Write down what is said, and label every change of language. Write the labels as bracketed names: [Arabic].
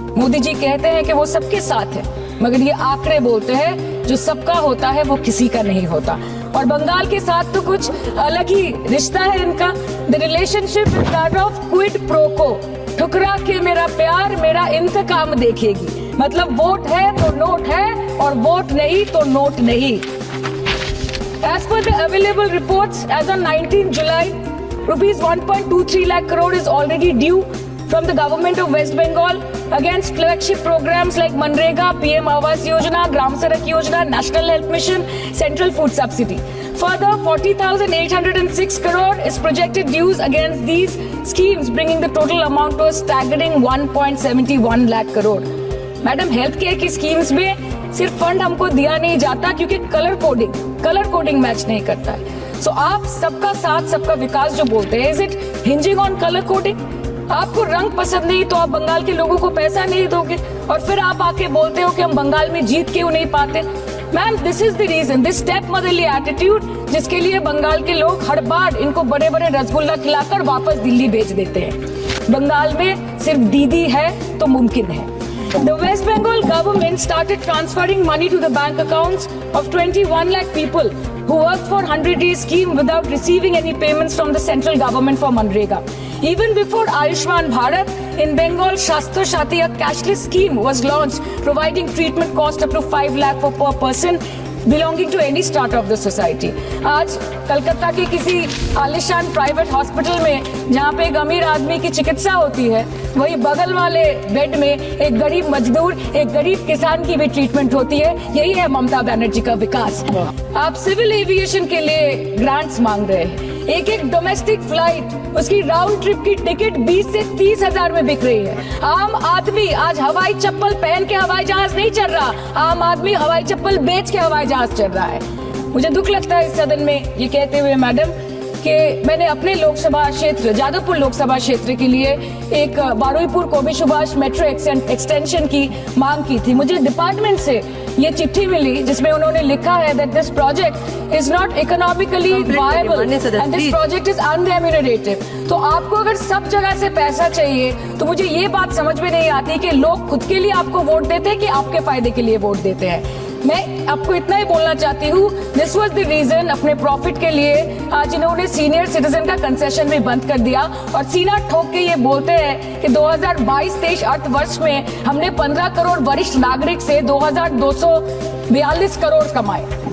[Hindi] मोदी जी कहते हैं कि वो सबके साथ है, मगर ये आंकड़े बोलते हैं जो सबका होता है वो किसी का नहीं होता। और बंगाल के साथ तो कुछ अलग ही रिश्ता है इनका। [English] the relationship is that of quid pro quo, [Hindi] ठुकरा के मेरा प्यार मेरा इंतकाम देखेगी। मतलब वोट है तो नोट है और वोट नहीं तो नोट नहीं। [English] As per the available reports, as on 19 July, rupees 1.23 lakh crore is already due from the government of West Bengal against flagship programs like Manrega, PM Awas Yojana, Gram Sadak Yojana, National Health Mission, Central Food Subsidy. Further, 40,806 crore is projected dues against these schemes, bringing the total amount to a staggering 1.71 lakh crore. [Hindi] Madam, health care की schemes में सिर्फ fund हमको दिया नहीं जाता क्योंकि colour coding match नहीं करता है। सो आप सबका साथ सबका विकास जो बोलते हैं, [English] Is it hinging on colour coding? [Hindi] आपको रंग पसंद नहीं तो आप बंगाल के लोगों को पैसा नहीं दोगे और फिर आप आके बोलते हो कि हम बंगाल में जीत क्यों नहीं पाते। Ma'am, [English] this is the reason, this step motherly attitude, [Hindi] जिसके लिए बंगाल के लोग हर बार इनको बड़े बड़े रसगुल्ला खिलाकर वापस दिल्ली भेज देते हैं। बंगाल में सिर्फ दीदी है तो मुमकिन है। [English] The West Bengal government started transferring money to the bank accounts of 21 lakh people who worked for 100-day scheme without receiving any payments from the central government for Manrega. Even before Ayushman Bharat, in Bengal, Shastro Shati, a cashless scheme was launched, providing treatment cost up to 5 lakh for per person belonging to any strata of the society. [Hindi] आज कलकत्ता के किसी आलिशान private hospital में जहाँ पे एक अमीर आदमी की चिकित्सा होती है, वही बगल वाले बेड में एक गरीब मजदूर, एक गरीब किसान की भी ट्रीटमेंट होती है। यही है ममता बनर्जी का विकास। आप सिविल एविएशन के लिए ग्रांट्स मांग रहे हैं। एक डोमेस्टिक फ्लाइट, उसकी राउंड ट्रिप की टिकट 20 से 30 हजार में बिक रही है। आम आदमी आज हवाई चप्पल पहन के हवाई जहाज नहीं चल रहा, आम आदमी हवाई चप्पल बेच के हवाई जहाज चल रहा है। मुझे दुख लगता है इस सदन में ये कहते हुए मैडम कि मैंने अपने लोकसभा क्षेत्र जादवपुर लोकसभा क्षेत्र के लिए एक बारुईपुर कोबी सुभाष मेट्रो एक्सटेंशन की मांग की थी। मुझे डिपार्टमेंट से ये चिट्ठी मिली जिसमें उन्होंने लिखा है [English] that this project is not economically viable and this project is unremunerative। [Hindi] तो आपको अगर सब जगह से पैसा चाहिए तो मुझे ये बात समझ में नहीं आती कि लोग खुद के लिए आपको वोट देते हैं कि आपके फायदे के लिए वोट देते हैं। मैं आपको इतना ही बोलना चाहती हूँ, [English] this was the reason, [Hindi] अपने प्रॉफिट के लिए आज इन्होंने सीनियर सिटीजन का कंसेशन भी बंद कर दिया और सीना ठोक के ये बोलते हैं कि 2022-23 अर्थ वर्ष में हमने 15 करोड़ वरिष्ठ नागरिक से 2242 करोड़ कमाए।